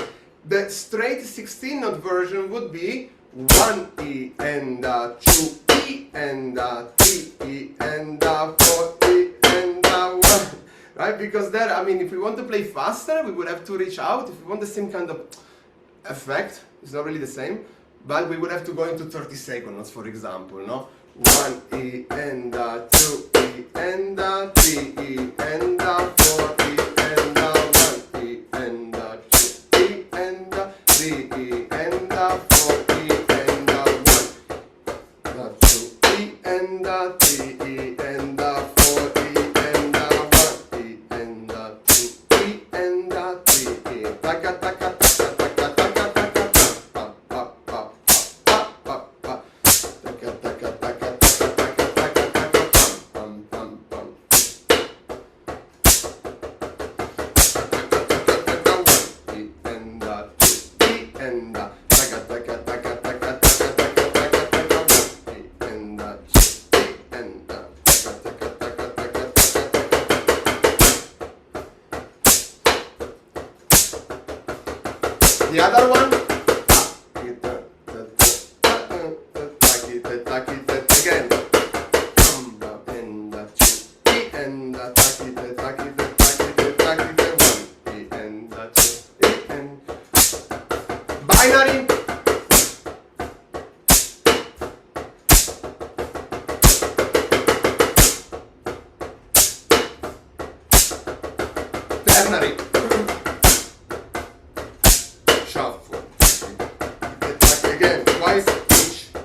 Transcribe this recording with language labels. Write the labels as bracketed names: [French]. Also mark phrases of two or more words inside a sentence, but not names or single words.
[English] The straight 16 note version would be 1 E and 2 E and 3 E and 4 E and 1. Right? Because there, I mean, if we want to play faster, we would have to reach out. If we want the same kind of effect, it's not really the same, but we would have to go into 30 seconds, for example, no? 1 E and 2 E and 3 E and 4 E and 1 E and 2 E and 3 E and 4 E and 1 2 E and 3 E and 4 E and 1 E and 2 E and 3 E. Taka taka taka taka taka taka pa pa pa pa pa pa. Taka taka taka taka taka taka taka pam pam pam. E and 2 E and taka taka taka taka taka taka taka taka E and 2 E and taka taka taka taka taka. The other one. Again. And 2 E and takite, takite, takite, takite, 1 E and 2 E and binary. Ternary. Shuffle. Again, twice each.